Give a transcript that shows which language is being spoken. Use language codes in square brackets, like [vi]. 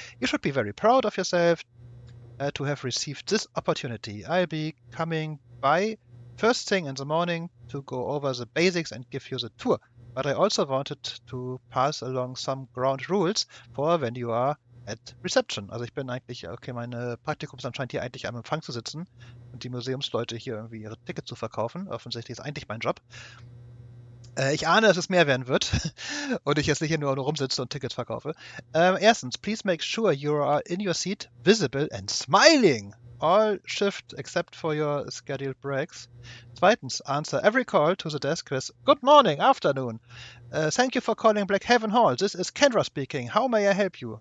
[en] You should be very proud of yourself to have received this opportunity. I'll be coming by first thing in the morning to go over the basics and give you the tour. But I also wanted to pass along some ground rules for when you are at reception. [de] Also ich bin eigentlich, okay, meine Praktikum scheint hier eigentlich am Empfang zu sitzen und die Museumsleute hier irgendwie ihre Tickets zu verkaufen. Offensichtlich ist eigentlich mein Job. Ich ahne, dass es mehr werden wird und ich jetzt nicht hier nur rumsitze und Tickets verkaufe. [en] Erstens, please make sure you are in your seat, visible and smiling. All shift except for your scheduled breaks. Zweitens, answer every call to the desk with good morning, afternoon. Thank you for calling Blackhaven Hall. This is Kendra speaking. How may I help you?